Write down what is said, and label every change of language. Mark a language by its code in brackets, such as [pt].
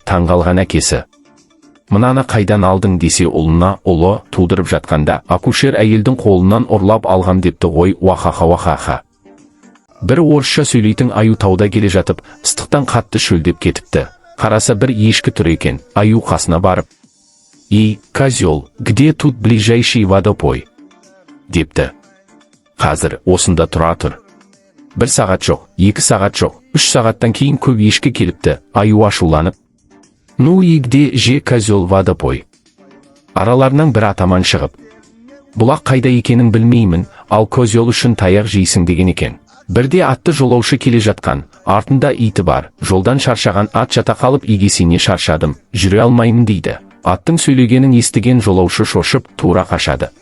[kk] Таңғалған әкесі. Мынаны қайдан алдың десе, ұлына, ұлы тудырып жатқанда, акушер әйелдің қолынан ұрлап алғам депті ғой. Уахаха-уахаха. Бір орысша сөйлейтін аю тауда келе жатып, ыстықтан қатты шөлдеп кетіпті. Қараса бір ешкі тұр екен. Аю қасына барып, [ru] «Ей, козел, где тут ближайший водопой?» [kk] депті. Қазір осында тұра тұр. 1 сағат жоқ, 2 сағат жоқ, 3 сағаттан кейін көп ешкі келіпті. Аю ашуланып, [ru] «Ну и где же козел водопой?» [kk] Араларынан бір атаман шығып, «Бұлақ қайда екенін білмеймін, ал козел үшін таяқ жейсің» деген екен. Бірде атты жолаушы келе жатқан, артында иті бар. Жолдан шаршаған ат жата қалып, егесіне шаршадым, жүре алмаймын дейді. Аттың сөйлегенін естіген жолаушы шошып, тура қашады.